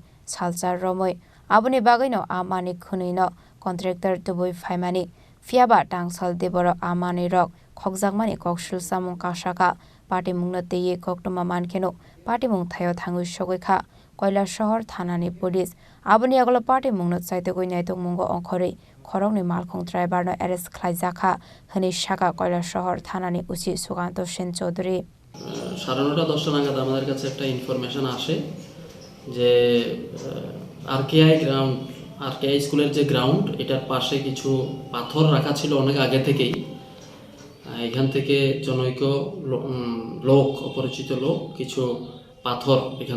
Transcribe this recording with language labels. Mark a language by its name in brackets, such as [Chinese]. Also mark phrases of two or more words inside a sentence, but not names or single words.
[Kok Borok] Salchar Romoi Abuni Bagwi no amani Khwnwino contractor tubui faimani Fiaba tangsal deboro amani rok khokjakmani koksul samung kasaka Patimungo koktoma mankeno Patimung thayo thangui sogekha Koilashahar Thanani Police Abuni agolo Patimungo chaitogoi naitongmungo ongkhorei Khorangni malkhung driver no ArrestKhlaikha hini shaka Koilashahar Thanani uchi Sukanto Sen Chaudhary [Bangla] 9:30 নাগাদ আমাদের কাছে একটা ইনফরমেশন আসে যে আরকেআই স্কুলের যে গ্রাউন্ড এটার পাশে কিছু পাথর রাখা ছিল অনেক আগে থেকেই এখান থেকে জনৈক লোক অপরিচিত লোক কিছু পাথর এখান